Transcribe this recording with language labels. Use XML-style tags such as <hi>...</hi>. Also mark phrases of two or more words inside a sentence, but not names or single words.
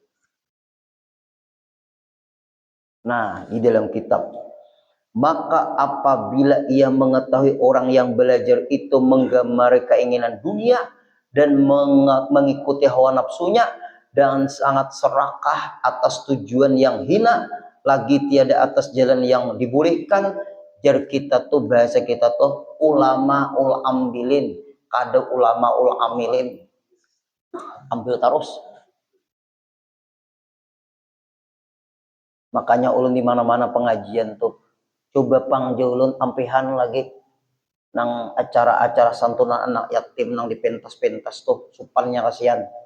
<id>Nah, di dalam kitab, maka apabila ia mengetahui orang yang belajar itu menggamari keinginan dunia dan mengikuti hawa nafsunya, dan sangat serakah atas tujuan yang hina, lagi tiada atas jalan yang dibolehkan.</id> <bjn>Jar kita tuh, bahasa kita tuh ulama ul ambilin, kada</bjn> <ar>علماء العاملين.</ar> <id>Ambil terus.</id> <bjn>Makanya ulun di mana-mana pengajian tuh coba panggil ulun ampihan lagi nang acara-acara santunan anak yatim nang dipentas-pentas tuh supannya kasihan.</bjn>